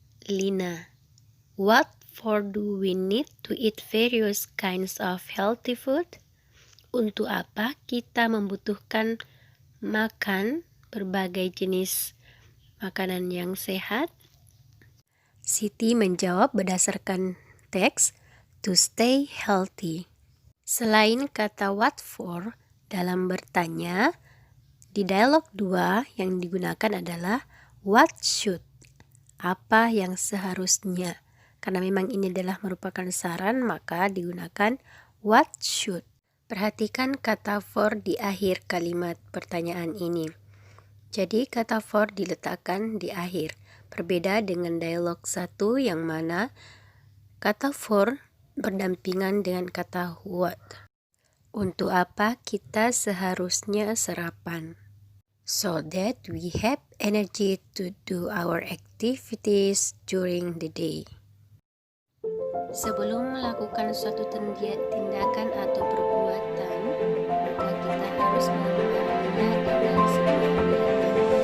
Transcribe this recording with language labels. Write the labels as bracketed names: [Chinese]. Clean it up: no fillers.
[English] Lina, what for do we need to eat various kinds of healthy food? [Indonesian] Untuk apa kita membutuhkan makan berbagai jenis makanan yang sehat? Siti menjawab berdasarkan teks, [English] to stay healthy. [Indonesian] Selain kata what for dalam bertanya, di dialog 2 yang digunakan adalah what should. Apa yang seharusnya. Karena memang ini adalah merupakan saran, maka digunakan what should. Perhatikan kata for di akhir kalimat pertanyaan ini. Jadi kata for diletakkan di akhir. Berbeda dengan dialog 1 yang mana kata for berdampingan dengan kata what. Untuk apa kita seharusnya sarapan? [English] So that we have energy to do our activities during the day. [Indonesian] Sebelum melakukan suatu tindakan atau perbuatan, maka kita harus mengimbanginya dengan sebuah niatan.